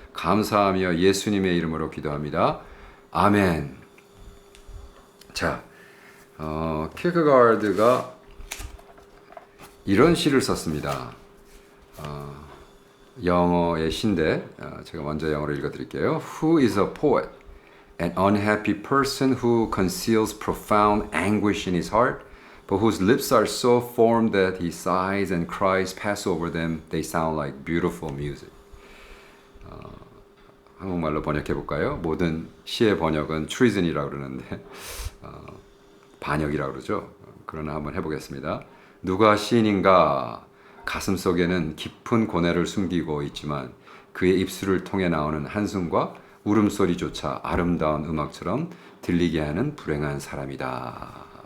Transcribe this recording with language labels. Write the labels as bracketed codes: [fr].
[ko] 감사하며 예수님의 이름으로 기도합니다. 아멘. 자, 키에르크고르가 이런 시를 썼습니다. 영어의 시인데 제가 먼저 영어로 읽어드릴게요. [en] Who is a poet? An unhappy person who conceals profound anguish in his heart, but whose lips are so formed that he sighs and cries pass over them. They sound like beautiful music. [ko] 한국말로 번역해 볼까요? 모든 시의 번역은 [en] treason [ko] 이라고 그러는데 반역이라고 그러죠. 그러나 한번 해보겠습니다. 누가 시인인가? 가슴 속에는 깊은 고뇌를 숨기고 있지만 그의 입술을 통해 나오는 한숨과 울음소리조차 아름다운 음악처럼 들리게 하는 불행한 사람이다.